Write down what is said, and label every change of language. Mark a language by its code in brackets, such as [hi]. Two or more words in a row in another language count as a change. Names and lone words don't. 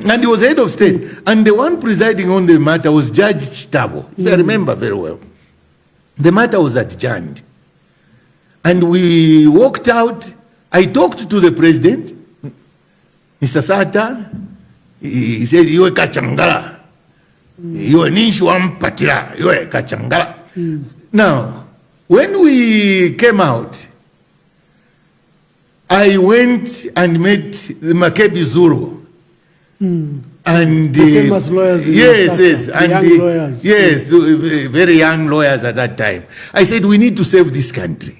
[en] And he was head of state. And the one presiding on the matter was Judge Chitabo, if I remember very well. The matter was adjourned. And we walked out. I talked to the president, Mr. Sata. He said, [bem] "Iwe Changala. Iwe ninshi wampatira. Iwe Changala." [en] Now, when we came out, I went and met the Makebi Zulu. And the famous lawyers in yes, and young lawyers. Yes, the very young lawyers at that time. I said, we need to save this country.